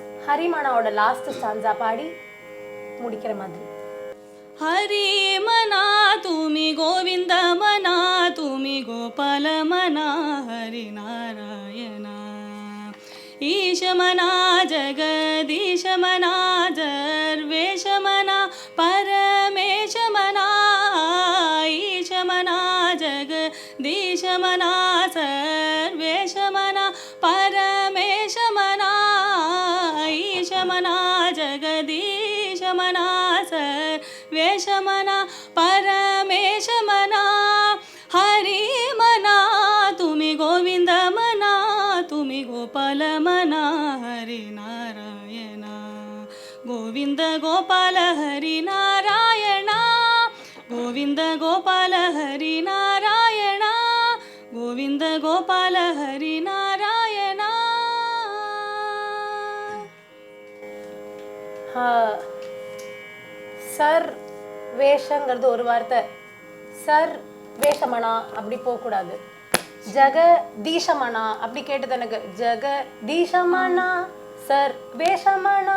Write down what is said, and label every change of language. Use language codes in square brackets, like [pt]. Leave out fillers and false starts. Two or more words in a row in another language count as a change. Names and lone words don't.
[ta] ஹரிமனாவோட [en] last stanza [ta] பாடி முடிக்கிற மாதிரி. [mr] हरी मना तुम्ही गोविंद मना तुम्ही गोपाल मना हरी नारायणा ईश मना जगदीश मना सर्वेश मना परमेश मना ईश मना जगदीश मना सर्वेश मना परमेश मना ईश मना जगदीश मना सर्वेश मना परमेश मना हरी मना तुम्ही गोविंद मना तुम्ही गोपाल मना हरी नारायणा गोविंद गोपाल हरी नारायणा गोविंद गोपाल हरी नारायणा गोविंद गोपाल हरी नारायणा. [ta] சர் வேஷங்கிறது ஒரு வார்த்தை, சர் வேஷமனா அப்படி போகக்கூடாது. ஜெகதீஷமனா அப்படி கேட்டது எனக்கு. [mr] जगदीश मना सर्वेश मना